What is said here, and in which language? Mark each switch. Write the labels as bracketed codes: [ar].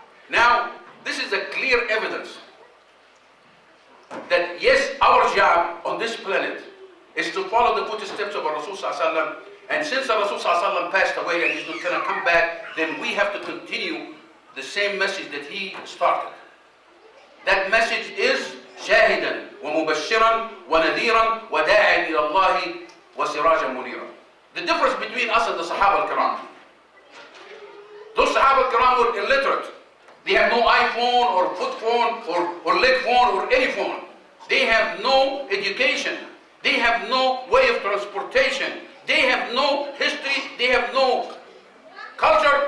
[en] Now, this is a clear evidence that yes, our job on this planet is to follow the footsteps of Rasul sallallahu alaihi wasallam. And since Rasul sallallahu alaihi wasallam passed away and he's not going to come back, then we have to continue the same message that he started. That message is [ar] شاهدا ومبشرا ونذيرا وداعيا إلى الله وسراجا منيرا. [en] The difference between us and the Sahaba al-Kiram. Those Sahaba al-Kiram were illiterate. They have no iPhone or foot phone or leg phone or any phone. They have no education. They have no way of transportation. They have no history. They have no culture.